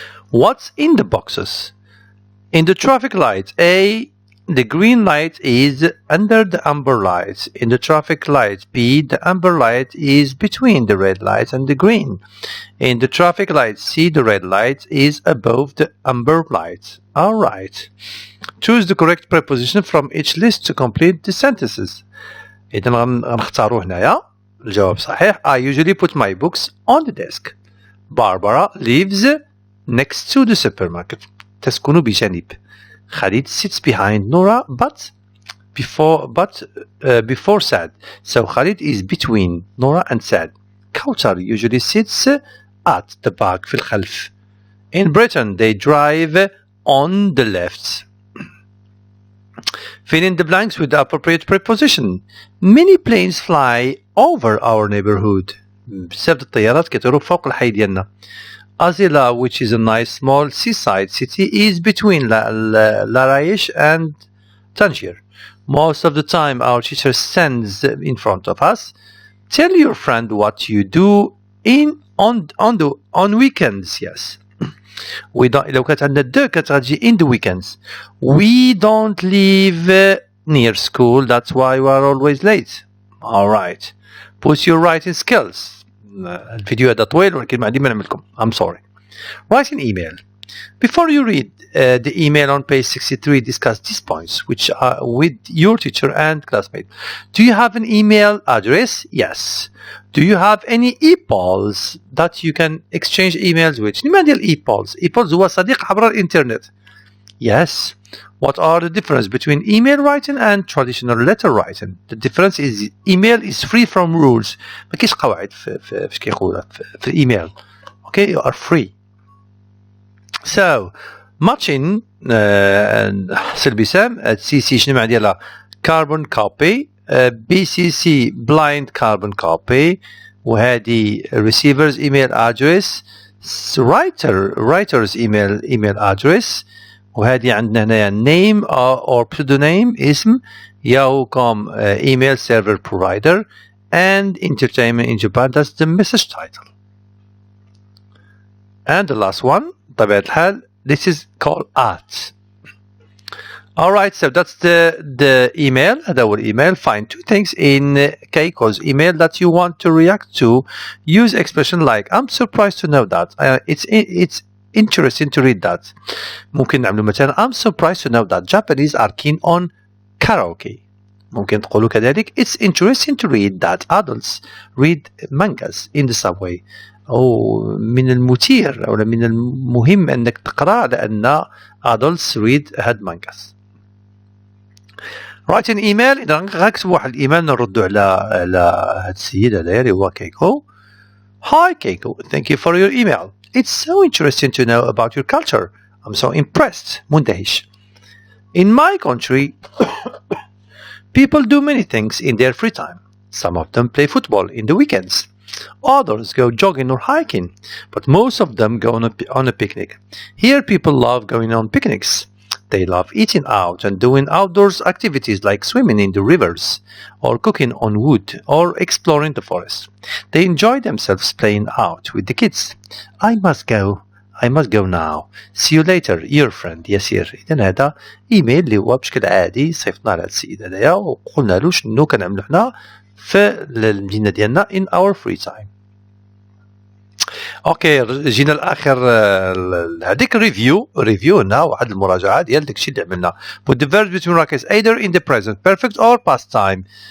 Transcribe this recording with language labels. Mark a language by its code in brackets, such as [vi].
[en] What's in the boxes? In the traffic light, A, the green light is under the amber light. In the traffic light, B, the amber light is between the red light and the green. In the traffic light, C, the red light is above the amber light. Alright. Choose the correct preposition from each list to complete the sentences. [ar] إذن غنختارو هنايا الجواب صحيح. [en] I usually put my books on the desk. Barbara lives next to the supermarket. [ar] تسكن بجانب. [en] Khalid sits behind Nora before Sad. So Khalid is between Nora and Sad. Kautar usually sits at the back [ar] في الخلف. [en] In Britain they drive on the left. Fill in the blanks with the appropriate preposition. Many planes fly over our neighborhood. [ar] بزاف الطيارات كيطيروا فوق الحي ديالنا. [en] Azila, which is a nice small seaside city, is between Laraïch and Tangier. Most of the time our teacher stands in front of us. Tell your friend what you do on weekends. Yes. We don't, [ar] لو كانت عندنا [en] the [ar] كانت غتجي [en] in the weekends. We don't live near school, that's why we are always late. Alright. Put your writing skills. [ar] الفيديو هذا طويل ولكن ما عندي ما نعملكم. [en] I'm sorry. Write an email. Before you read the email on page 63, discuss these points which are with your teacher and classmate. Do you have an email address? Yes. Do you have any e-pols that you can exchange emails with? [ar] شنو معنى e-pols? E-pols هو صديق عبر الإنترنت. [en] Yes. What are the difference between email writing and traditional letter writing? The difference is email is free from rules. [ar] ما كاينش قواعد في كيقولوا في الايميل. [en] Okay, you are free. So, matching حسن بسام CC [ar] شنو معنى ديالها [en] carbon copy, BCC blind carbon copy, وهذه receivers email address, writer's email address, وهذه عندنا هنا name or pseudonym اسم Yahoo.com email server provider, and entertainment in Japan, that's the message title. And the last one [ar] بطبيعة الحال [en] this is called at. Alright, so that's the email. [ar] هذا هو email. [en] Find two things in Keiko's email that you want to react to. Use expression like I'm surprised to know that. It's interesting to read that. [ar] ممكن نعملوا مثلا [en] I'm surprised to know that Japanese are keen on karaoke. [ar] ممكن تقولوا كذلك [en] It's interesting to read that adults read mangas in the subway. [ar] أو من المثير أو من المهم أنك تقرأ لأن [en] adults read [ar] هاد mangas. [en] Write an email. [ar] إذا غنكتب واحد الإيميل نردو على هاد السيد هذايا اللي هو كيكو. [en] Hi Keiko, thank you for your email. It's so interesting to know about your culture. I'm so impressed. [ar] مندهش. [en] In my country, people do many things in their free time. Some of them play football in the weekends. Others go jogging or hiking, but most of them go on a picnic. Here people love going on picnics. They love eating out and doing outdoors activities like swimming in the rivers, or cooking on wood, or exploring the forest. They enjoy themselves playing out with the kids. I must go now. See you later, your friend Yasir. [ar] إذن هذا إيميل اللي هو بشكل عادي صيفطنا على السيد هذايا وقلنا له شنو كنعملو حنا في المدينة ديالنا [en] in our free time. [ar] اوكي جينا لاخر هذيك ريفيو هنا واحد المراجعه ديال داكشي اللي عملنا. [en] put the verbs between brackets either in the present perfect or past time.